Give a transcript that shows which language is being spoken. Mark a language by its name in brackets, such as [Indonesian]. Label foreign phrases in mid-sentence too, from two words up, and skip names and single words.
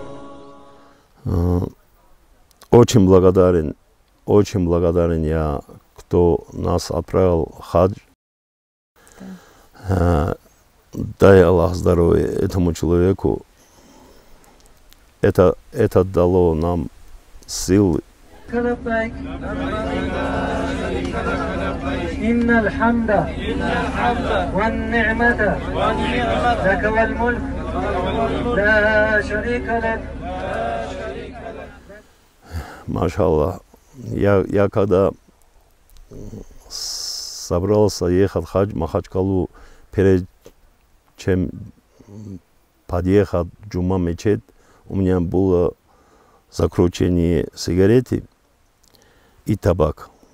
[Russian] Очень благодарен я, кто нас отправил хадж. Дай Аллах здоровья этому человеку. Это дало нам силы. [Arabic] إن الحمد والنعمة لك والملك لا شريك لك. [Russian] Машаллах, я когда собрался ехать в Махачкалу, перед чем подъехать в Джума мечеть, у меня было закручение сигареты и табак.